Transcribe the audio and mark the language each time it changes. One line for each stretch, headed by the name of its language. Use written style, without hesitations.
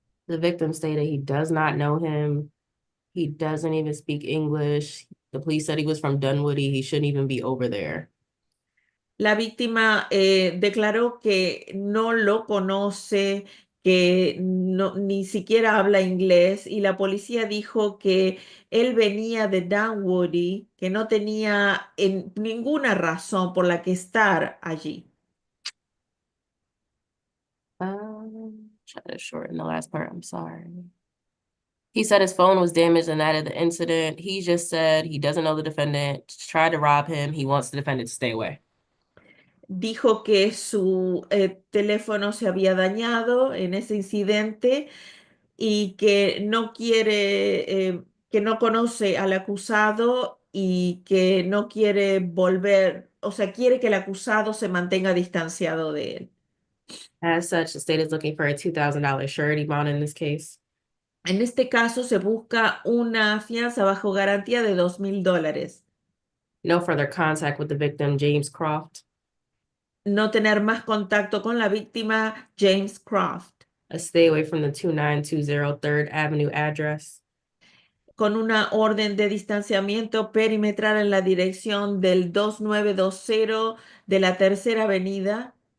English: The victim stated he does not know him. He doesn't even speak English. The police said he was from Dunwoody. He shouldn't even be over there.
Spanish: La víctima declaró que no lo conoce, que ni siquiera habla inglés y la policía dijo que él venía de Dunwoody, que no tenía ninguna razón por la que estar allí.
English: Try to shorten the last part. I'm sorry. He said his phone was damaged in that of the incident. He just said he doesn't know the defendant, tried to rob him. He wants the defendant to stay away.
Spanish: Dijo que su teléfono se había dañado en ese incidente y que no quiere, que no conoce al acusado y que no quiere volver, o sea, quiere que el acusado se mantenga distanciado de él.
English: As such, the state is looking for a $2,000 surety bond in this case.
Spanish: En este caso se busca una fianza bajo garantía de $2,000.
English: No further contact with the victim, James Croft.
Spanish: No tener más contacto con la víctima, James Croft.
English: Stay away from the 2920 3rd Avenue address.
Spanish: Con una orden de distanciamiento perimetral en la dirección del 2920 de la Tercera Avenida.